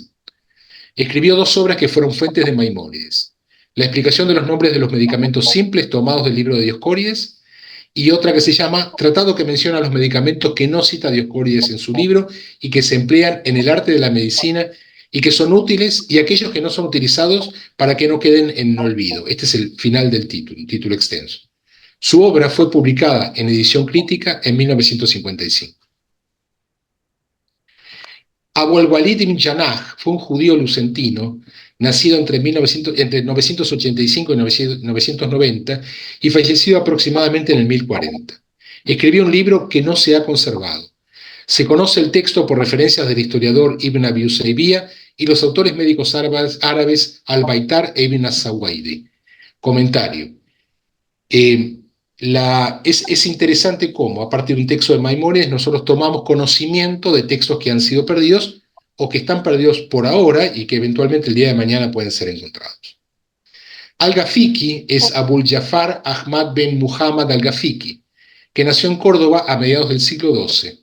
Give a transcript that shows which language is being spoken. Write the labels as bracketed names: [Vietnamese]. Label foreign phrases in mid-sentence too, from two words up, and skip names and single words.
[Spanish] Escribió dos obras que fueron fuentes de Maimónides: la explicación de los nombres de los medicamentos simples tomados del libro de Dioscórides, y otra que se llama Tratado que menciona los medicamentos que no cita Dioscórides en su libro y que se emplean en el arte de la medicina y que son útiles, y aquellos que no son utilizados para que no queden en olvido. Este es el final del título, un título extenso. Su obra fue publicada en edición crítica en 1955. Abu al-Walid ibn Janah fue un judío lucentino, nacido entre 985 y 990 y fallecido aproximadamente en el 1040. Escribió un libro que no se ha conservado. Se conoce el texto por referencias del historiador Ibn Abi Usaybiyah y los autores médicos árabes Al-Baitar e Ibn as-Sawaidi. Comentario. Es interesante cómo, a partir de un texto de Maimónides, nosotros tomamos conocimiento de textos que han sido perdidos o que están perdidos por ahora y que eventualmente el día de mañana pueden ser encontrados. Al-Ghafiqi es Abul Jafar Ahmad ben Muhammad al-Ghafiqi, que nació en Córdoba a mediados del siglo XII.